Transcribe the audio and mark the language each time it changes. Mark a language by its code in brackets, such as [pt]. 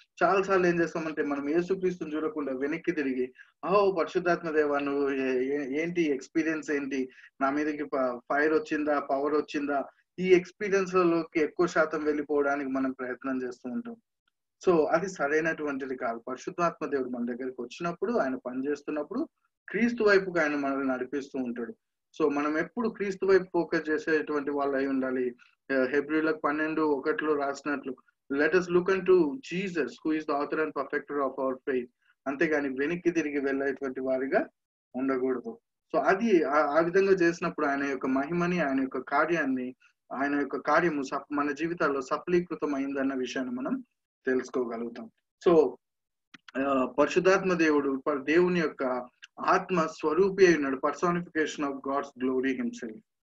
[te] చాలా సార్లు ఏం చేస్తామంటే మనం యేసుక్రీస్తుని చూడకుండా వెనక్కి తిరిగి, పరిశుద్ధాత్మ దేవా నువ్వు ఏంటి ఎక్స్పీరియన్స్ ఏంటి, నా మీదకి ఫైర్ వచ్చిందా, పవర్ వచ్చిందా, ఈ ఎక్స్పీరియన్స్ లోకి ఎక్కువ శాతం వెళ్ళిపోవడానికి మనం ప్రయత్నం చేస్తూ ఉంటాం. సో అది సరైనటువంటిది కాదు. పరిశుద్ధాత్మ దేవుడు మన దగ్గరికి వచ్చినప్పుడు, ఆయన పనిచేస్తున్నప్పుడు క్రీస్తు వైపుకి ఆయన మనల్ని నడిపిస్తూ ఉంటాడు. సో మనం ఎప్పుడు క్రీస్తు వైపు ఫోకస్ చేసేటువంటి వాళ్ళు అయి ఉండాలి. హెబ్రీయులకు 12:1 రాసినట్లు, [en] Let us look unto Jesus who is the author and perfecter of our faith. [te] అంతేగాని వెనక్కి తిరిగి వెళ్ళేటువంటి వారిగా ఉండకూడదు. సో అది ఆ విధంగా చేసినప్పుడు ఆయన యొక్క మహిమని, ఆయన యొక్క కార్యాన్ని, ఆయన యొక్క కార్యము మన జీవితాల్లో సఫలీకృతం అయిందన్న విషయాన్ని మనం తెలుసుకోగలుగుతాం. సో పరిశుద్ధాత్మ దేవుడు దేవుని యొక్క ఆత్మ స్వరూపి అయి ఉన్నాడు, [en] Personification of God's glory himself.